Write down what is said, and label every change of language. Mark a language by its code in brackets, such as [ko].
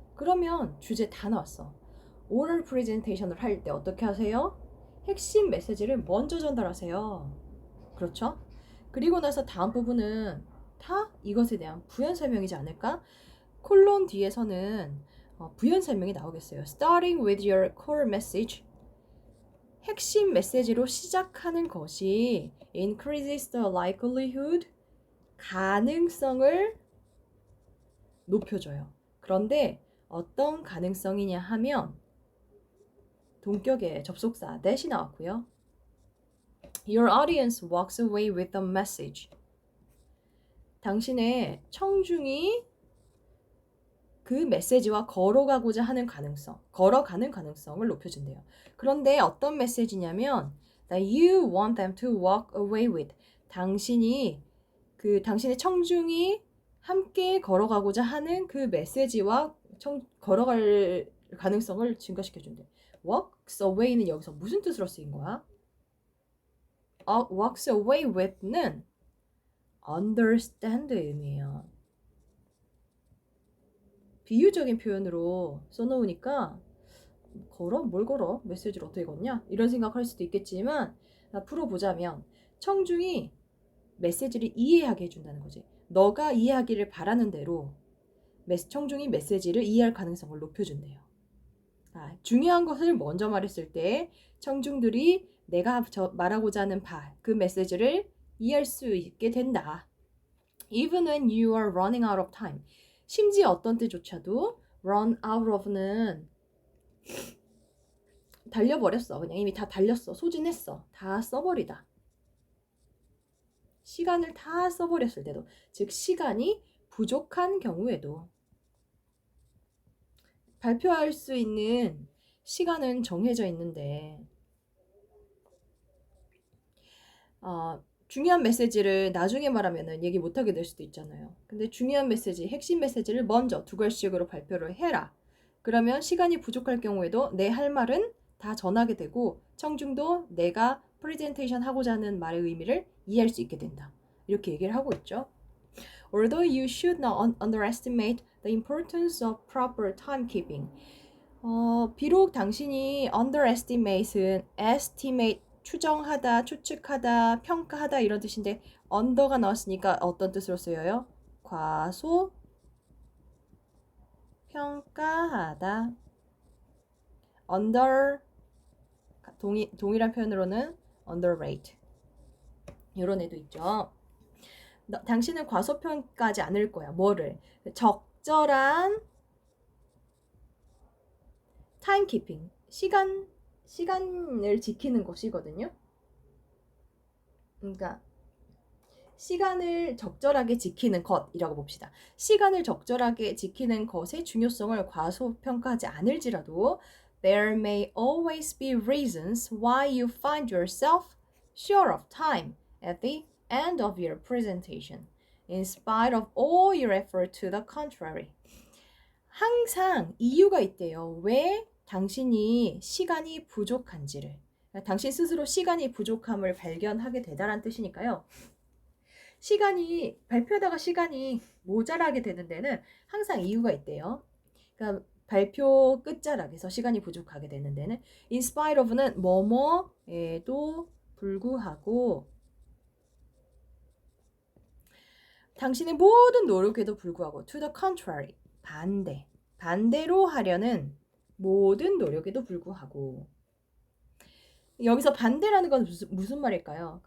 [ko] 그러면 주제 다 나왔어. 오럴 프레젠테이션을 할 때 어떻게 하세요? 핵심 메시지를 먼저 전달하세요. 그렇죠? 그리고 나서 다음 부분은 다 이것에 대한 부연 설명이지 않을까? 콜론 뒤에서는 부연 설명이 나오겠어요. [en] Starting with your core message. [ko] 핵심 메시지로 시작하는 것이 [en] increases the likelihood, [ko] 가능성을 높여줘요. 그런데 어떤 가능성이냐 하면 동격의 접속사 that이 나왔고요. [en] Your audience walks away with a message. [ko] 당신의 청중이 그 메시지와 걸어가고자 하는 걸어가는 가능성을 높여준대요. 그런데 어떤 메시지냐면 [en] that you want them to walk away with. [ko] 당신의 청중이 함께 걸어가고자 하는 그 메시지와 걸어갈 가능성을 증가시켜준대. [en] walks away [ko] 는 여기서 무슨 뜻으로 쓰인 거야? [en] walks away with는 understand 의미예요. [ko] 비유적인 표현으로 써놓으니까 뭘 걸어? 메시지를 어떻게 걷냐? 이런 생각할 수도 있겠지만 풀어보자면 청중이 메시지를 이해하게 해준다는 거지. 너가 이해하기를 바라는 대로 청중이 메시지를 이해할 가능성을 높여준대요. 중요한 것을 먼저 말했을 때 청중들이 내가 말하고자 하는 그 메시지를 이해할 수 있게 된다. [en] Even when you are running out of time. [ko] 심지어 어떤 때조차도 [en] run out of [ko] 는 달려버렸어. 그냥 이미 다 달렸어. 소진했어. 다 써버리다. 시간을 다 써버렸을 때도, 즉 시간이 부족한 경우에도 발표할 수 있는 시간은 정해져 있는데 중요한 메시지를 나중에 말하면 얘기 못하게 될 수도 있잖아요. 근데 중요한 메시지, 핵심 메시지를 먼저 2글씩으로 발표를 해라. 그러면 시간이 부족할 경우에도 내 할 말은 다 전하게 되고 청중도 내가 프레젠테이션 하고자 하는 말의 의미를 이해할 수 있게 된다. 이렇게 얘기를 하고 있죠. [en] Although you should not underestimate the importance of proper timekeeping. [ko] 비록 당신이 underestimate은 estimate 추정하다, 추측하다, 평가하다 이런 뜻인데 under가 나왔으니까 어떤 뜻으로 쓰여요? 과소 평가하다. under 동일한 표현으로는 underrate 이런 애도 있죠. 당신은 과소평가하지 않을 거야. 뭐를? 적절한 타임키핑, 시간을 지키는 것이거든요. 그러니까 시간을 적절하게 지키는 것이라고 봅시다. 시간을 적절하게 지키는 것의 중요성을 과소평가하지 않을지라도 [en] there may always be reasons why you find yourself short of time at the end of your presentation, in spite of all your effort to the contrary. [ko] 항상 이유가 있대요. 왜 당신이 시간이 부족한지를. 당신 스스로 시간이 부족함을 발견하게 되다란 뜻이니까요. 발표하다가 시간이 모자라게 되는 데는 항상 이유가 있대요. 그러니까 발표 끝자락에서 시간이 부족하게 되는 데는 [en] in spite of [ko] 는 뭐뭐에도 불구하고 당신의 모든 노력에도 불구하고 [en] to the contrary [ko] 반대로 하려는 모든 노력에도 불구하고 여기서 반대라는 건 무슨 말일까요?